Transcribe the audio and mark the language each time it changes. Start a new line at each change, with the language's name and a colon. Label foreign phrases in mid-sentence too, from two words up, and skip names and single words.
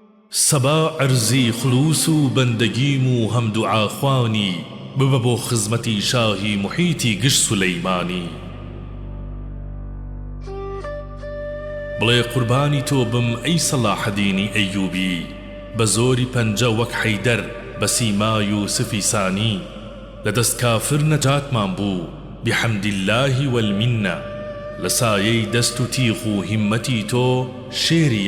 Persian: سبا عرزی خلوص و بندگیم و هم دعا خوانی بببو خزمتی شاهی محیطی گشت سليماني
Central Kurdish: بڵێ قوربانی تۆ بم ئەی سەلاح دینی ئەیوبی بە زۆری پەنجە وەک حەیدەر بە سیمای و سفی سانی لەدەست کافر نەجاتمان بوو
Arabic: بحەمد الله والمنە
Central Kurdish: لە سایەی دەست و تیغ و هیممەتی تۆ شێری